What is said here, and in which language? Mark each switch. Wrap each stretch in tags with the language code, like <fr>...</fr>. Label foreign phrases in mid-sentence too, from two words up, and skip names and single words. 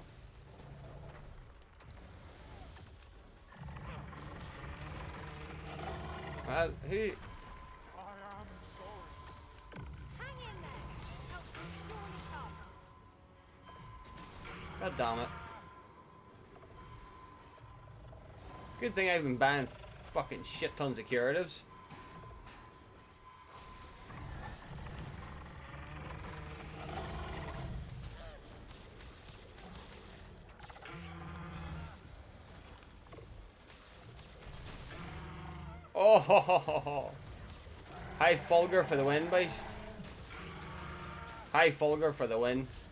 <en>Well, who? I am sorry. Hang in there. Help will surely come. God damn it. Good thing I've been buying fucking shit tons of curatives. Oh, ho, ho, ho, ho. High Fulgur for the win, boys. High Fulgur for the win.</en>